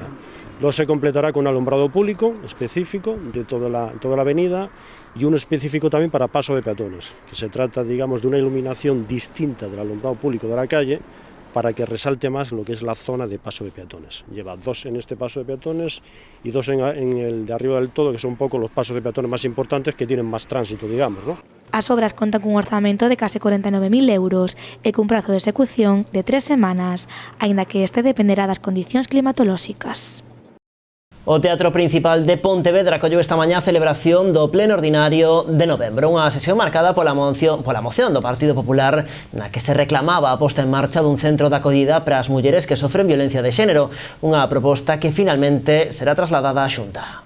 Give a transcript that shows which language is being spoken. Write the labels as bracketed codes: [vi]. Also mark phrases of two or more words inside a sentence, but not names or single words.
[es] Luego se completará con un alumbrado público específico de toda la avenida y uno específico también para paso de peatones, que se trata, digamos, de una iluminación distinta del alumbrado público de la calle para que resalte más lo que es la zona de paso de peatones. Lleva 2 en este paso de peatones y 2 en el de arriba del todo, que son un poco los pasos de peatones más importantes que tienen más tránsito, digamos, ¿no? [gl] As obras contan cun orzamento de case 49.000 euros e cun prazo de execución de 3 semanas, aínda que este dependerá das condicións climatolóxicas. O Teatro Principal de Pontevedra acolleu esta mañá a celebración do Pleno Ordinario de novembro, unha sesión marcada pola moción do Partido Popular na que se reclamaba a posta en marcha dun centro de acollida para as mulleres que sofren violencia de xénero, unha proposta que finalmente será trasladada á Xunta.